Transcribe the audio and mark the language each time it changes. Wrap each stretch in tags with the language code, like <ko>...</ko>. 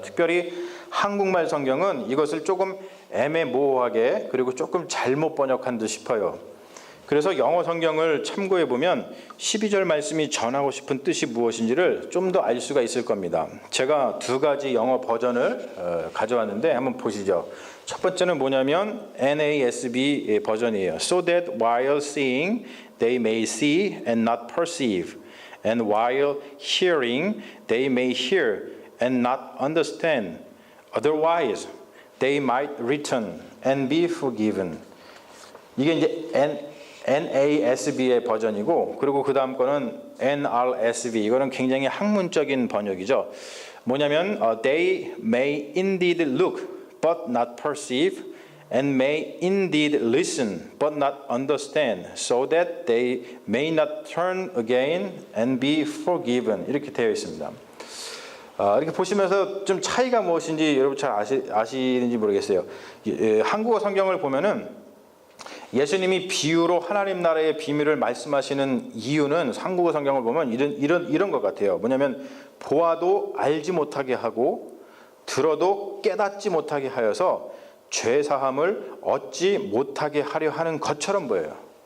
<ko>특별히 한국말 성경은 이것을 조금 애매모호하게 그리고 조금 잘못 번역한 듯 싶어요. 그래서 영어 성경을 참고해 보면 12절 말씀이 전하고 싶은 뜻이 무엇인지를 좀 더 알 수가 있을 겁니다. 제가 두 가지 영어 버전을 가져왔는데 한번 보시죠. 첫 번째는 뭐냐면 NASB 버전이에요.</ko> <en>So that while seeing they may see and not perceive, and while hearing they may hear and not understand. Otherwise they might return and be forgiven.</en> <ko>이게 이제 NASB의 버전이고, 그리고 그 다음 거는 NRSV. 이거는 굉장히 학문적인 번역이죠. 뭐냐면</ko> <en>they may indeed look but not perceive, and may indeed listen but not understand, so that they may not turn again and be forgiven.</en> <ko>이렇게 되어 있습니다. 이렇게 보시면서 좀 차이가 무엇인지 여러분 잘 아시는지 모르겠어요. 한국어 성경을 보면은 예수님이 비유로 하나님 나라의 비밀을 말씀하시는 이유는 한국어 성경을 보면 이런 것 같아요. 뭐냐면 보아도 알지 못하게 하고 들어도 깨닫지 못하게 하여서 죄사함을 얻지 못하게 하려 하는 것처럼 보여요.</ko>